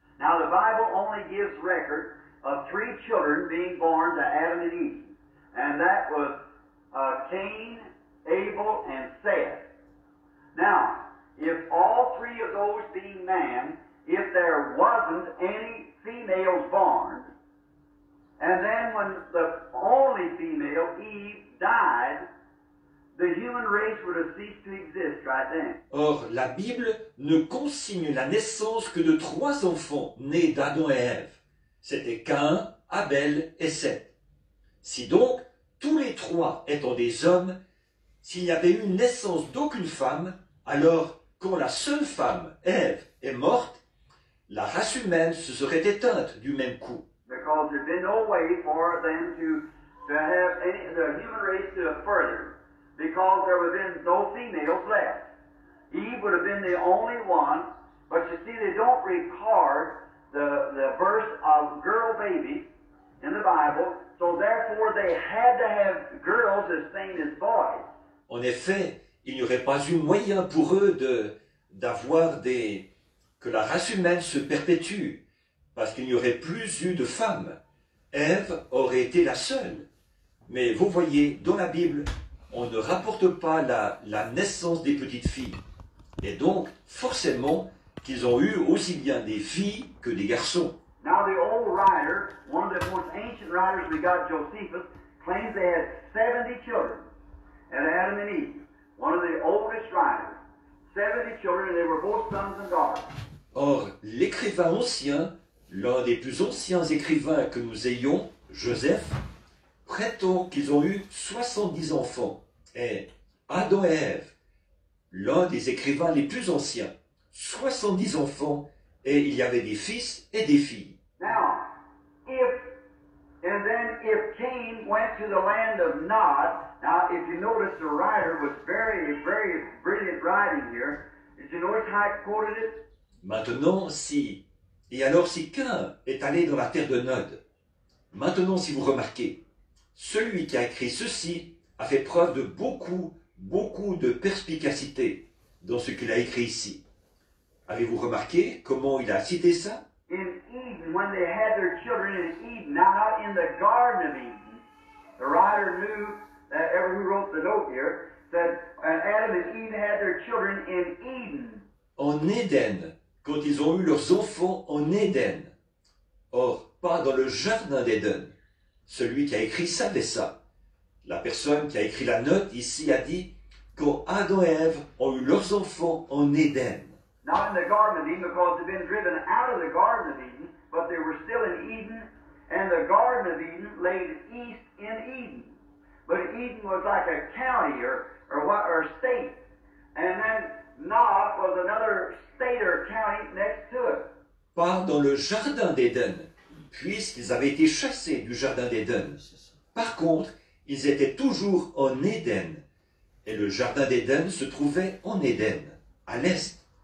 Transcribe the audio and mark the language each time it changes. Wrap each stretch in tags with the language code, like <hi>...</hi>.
<en>Now the Bible only gives record of 3 children being born to Adam and Eve, and that was Cain, Abel, and Seth. Now, if all 3 of those being man, if there wasn't any females born, and then when the only female, Eve, died, the human race would have ceased to exist right then.</en> <fr>Or, la Bible ne consigne la naissance que de 3 enfants nés d'Adam et Ève. C'était Caïn, Abel et Seth. Si donc, tous les 3 étant des hommes, s'il n'y avait eu naissance d'aucune femme, alors, quand la seule femme, Ève, est morte, la race humaine se serait éteinte du même coup.</fr> <en>Because there'd been no way for them to have the human race to have furthered, because there would have been no females left. Eve would have been the only one, but you see, they don't record the birth of girl babies in the Bible, so therefore they had to have girls as same as boys.</en> <fr>En effet, il n'y aurait pas eu moyen pour eux d'avoir que la race humaine se perpétue, parce qu'il n'y aurait plus eu de femmes. Ève aurait été la seule. Mais vous voyez, dans la Bible, on ne rapporte pas la naissance des petites filles. Et donc, forcément, qu'ils ont eu aussi bien des filles que des garçons.</fr> <en>Now the old writer, one of the most ancient writers we got, Josephus, claims they had 70 children, and Adam and Eve, one of the oldest writers. 70 children, and they were both sons and daughters.</en> <fr>Or, l'écrivain ancien, l'un des plus anciens écrivains que nous ayons, Joseph, prétend qu'ils ont eu 70 enfants. Et Adam et Ève, l'un des écrivains les plus anciens, 70 enfants, et il y avait des fils et des filles.</fr> <en>Now, if Cain went to the land of Nod, now if you notice the writer was very, very brilliant writing here. Did you notice how I quoted it?</en> <fr>Maintenant, si Cain est allé dans la terre de Nod, maintenant si vous remarquez, celui qui a écrit ceci a fait preuve de beaucoup de perspicacité dans ce qu'il a écrit ici. Avez-vous remarqué comment il a cité ça?</fr> <en>In Eden, when they had their children in Eden, not in the Garden of Eden, the writer knew, who wrote the note here, that Adam and Eve had their children in Eden.</en> <fr>En Éden, quand ils ont eu leurs enfants en Éden. Or, pas dans le jardin d'Éden. Celui qui a écrit savait ça. La personne qui a écrit la note ici a dit quand Adam et Ève ont eu leurs enfants en Éden.</fr> <en>Not in the Garden of Eden, because they'd been driven out of the Garden of Eden, but they were still in Eden, and the Garden of Eden lay east in Eden. But Eden was like a county or state, and then Nod was another state or county next to it.</en> <fr>Pas dans le jardin d'Éden, puisqu'ils avaient été chassés du jardin d'Éden. Par contre, ils étaient toujours en Éden, et le jardin d'Éden se trouvait en Éden, à l'est.</fr>